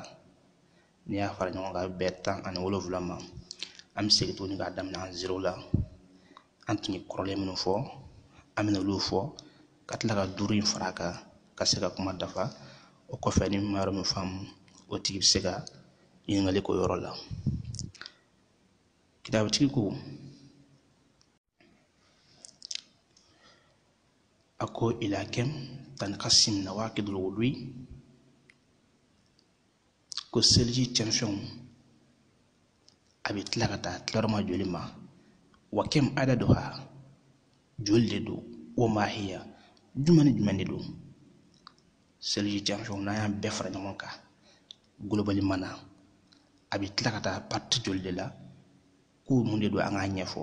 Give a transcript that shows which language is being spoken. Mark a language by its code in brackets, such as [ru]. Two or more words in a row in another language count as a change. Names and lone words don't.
[bm] N'i y'a fara ɲɔgɔn kan a bɛ bɛn 17 ma. An bɛ segin tuguni k'a daminɛ an 0 la. An tun ye kɔrɔlen minnu fɔ an bɛna olu fɔ ka tila ka 5 in fara a kan ka se ka kuma dafa. O kɔfɛ ni min ma yɔrɔ min faamu o tigi bɛ se ka ɲininkali k'o yɔrɔ la. Kitaabutigi ko a ko [ar] إلى كم تنقسم نواقض الوضوء, [bm] ko seliji cɛnfɛnw a bɛ tila ka taa tilayɔrɔma joli ma. [ar] وكم عددها, [bm] joli de don. [ar] وما هي, [bm] jumɛn ni jumɛn de don. Seliji cɛnfɛnw n'an y'an bɛɛ fara ɲɔgɔn kan globally mana a bɛ tila ka taa parti joli de la, ko mun de don an k'a ɲɛfɔ.